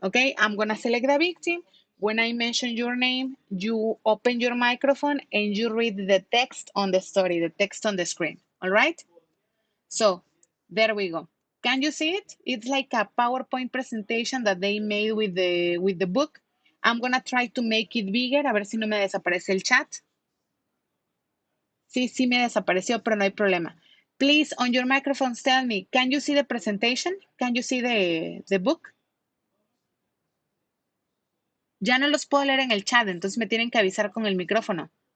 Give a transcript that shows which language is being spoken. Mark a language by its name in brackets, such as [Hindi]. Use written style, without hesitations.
[English] Okay, I'm going to select the victim. When I mention your name, you open your microphone and you read the text on the story, the text on the screen. All right. So there we go. Can you see it? It's like a PowerPoint presentation that they made with the book. I'm gonna try to make it bigger, [Spanish] a ver si no me desaparece el chat. Sí, sí me desapareció, pero no hay problema. [English] Please, on your microphones, tell me, can you see the presentation? Can you see the book? [Spanish] Ya no los puedo leer en el chat, entonces me tienen que avisar con el micrófono.